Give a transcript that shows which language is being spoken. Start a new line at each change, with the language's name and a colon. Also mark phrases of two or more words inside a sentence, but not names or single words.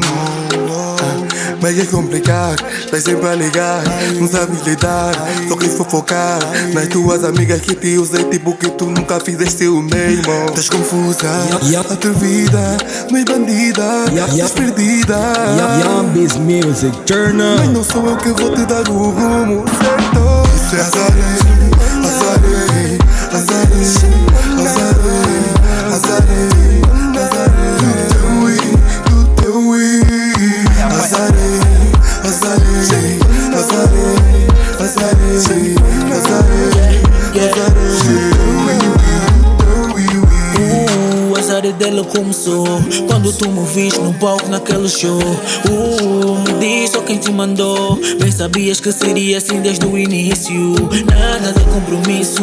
Portuguese: Mas é complicado, estás sempre a ligar, não sabes lidar, só queres fofocar nas tuas amigas que te usei tipo que tu nunca fizeste o mesmo. Estás confusa, a tua vida não é bandida, estás perdida.
English: Yambis Music, turn up.
Portuguese: Mas não sou eu que vou te dar o rumo certo. Isso é azarei, azarei, azarei, azarei, azarei, azarei. Do teu azarei, azarei, azarei, azarei, O azar dela começou quando tu me viste no palco naquele show. Me diz só quem te mandou. Bem sabias que seria assim desde o início. Nada de compromisso.